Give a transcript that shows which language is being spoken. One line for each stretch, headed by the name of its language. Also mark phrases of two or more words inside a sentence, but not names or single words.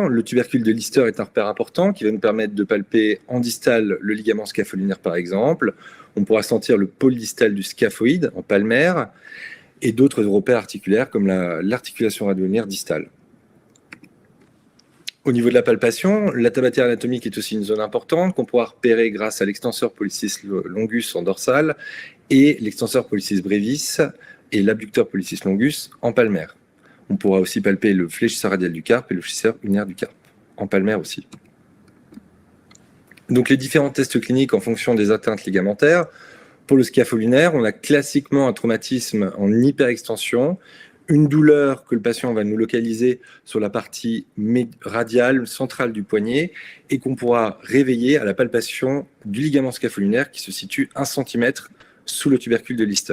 French: Le tubercule de Lister est un repère important qui va nous permettre de palper en distal le ligament scapholinaire par exemple. On pourra sentir le pôle distal du scaphoïde en palmaire et d'autres repères articulaires comme l'articulation radioulnaire distale. Au niveau de la palpation, la tabatière anatomique est aussi une zone importante qu'on pourra repérer grâce à l'extenseur
Latin: pollicis longus
French: en dorsal et l'extenseur
Latin: pollicis brevis
French: et l'abducteur
Latin: pollicis longus
French: en palmaire. On pourra aussi palper le fléchisseur radial du carpe et le fléchisseur ulnaire du carpe, en palmaire aussi. Donc les différents tests cliniques en fonction des atteintes ligamentaires. Pour le scapholinaire, on a classiquement un traumatisme en hyperextension, une douleur que le patient va nous localiser sur la partie radiale, centrale du poignet, et qu'on pourra réveiller à la palpation du ligament scapholinaire qui se situe 1 cm sous le tubercule de Lister.